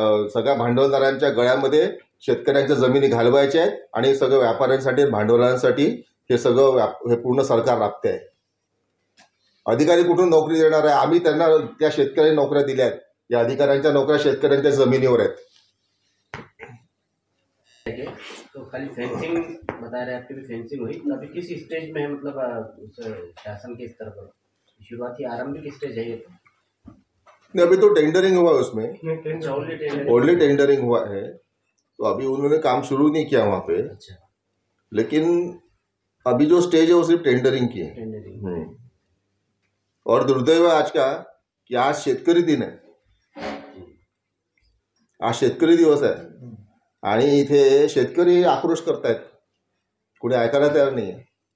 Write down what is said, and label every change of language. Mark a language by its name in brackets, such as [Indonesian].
[Marathi] सगळ्या भांडवलदारांच्या गळ्यामध्ये शेतकऱ्यांच्या जमिनी घालवायच्या आहेत आणि सगळं व्यापाऱ्यांसाठी, भांडवलांसाठी हे सगळं हे पूर्ण सरकार राबते आहे. अधिकारी कुठून नोकरी देणार आहे? आम्ही त्यांना त्या शेतकऱ्यांनी नोकऱ्या दिल्या आहेत. या अधिकाऱ्यांच्या नोकऱ्या शेतकऱ्यांच्या जमिनीवर आहेत. [Hindi] तो खाली फेंसिंग बता रहे हैं, आपकी भी फेंसिंग हुई तो अभी किस स्टेज में है? मतलब शासन के स्तर पर शुरुआती आरंभिक स्टेज है ये तो? नहीं, अभी तो टेंडरिंग हुआ है उसमें, ओनली अच्छा, टेंडरिंग हुआ है. तो अभी उन्होंने काम शुरू नहीं किया वहाँ पे, अच्छा लेकिन अभी जो स्टेज है वो सिर्फ टेंडरिंग की है. टेंडरिंग. और दुर्दैव है आज का कि [Marathi] आज शेतकरी दिन आहे, आज शेतकरी दिवस आहे आणि इथे शेतकरी आक्रोश करतायत, कुणी ऐकायला तयार नाही आहे.